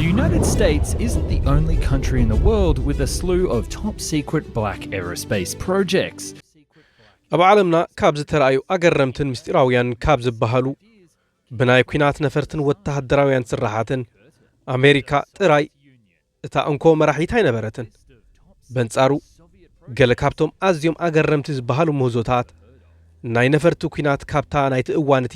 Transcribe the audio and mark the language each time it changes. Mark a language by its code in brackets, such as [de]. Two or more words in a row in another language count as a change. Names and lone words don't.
[en] United States isn't the only country in the world with a slew of top-secret black aerospace projects. [ti] ኣብ ዓለምና ካብ ዝተረኣዩ ኣገረምትን ምስጢራውያን ካብ ዝበሃሉ ብናይ ኩናት ነፈርትን ወተሃደራውያን ስራሓትን ኣሜሪካ ጥራይ እታ እንኮ መራሒት ኣይነበረትን። በንጻሩ ገለ ካብቶም ኣዝዮም ኣገረምቲ ዝበሃሉ ምህዞታት ናይ ነፈርቲ ኩናት ካብታ ናይቲ እዋንቲ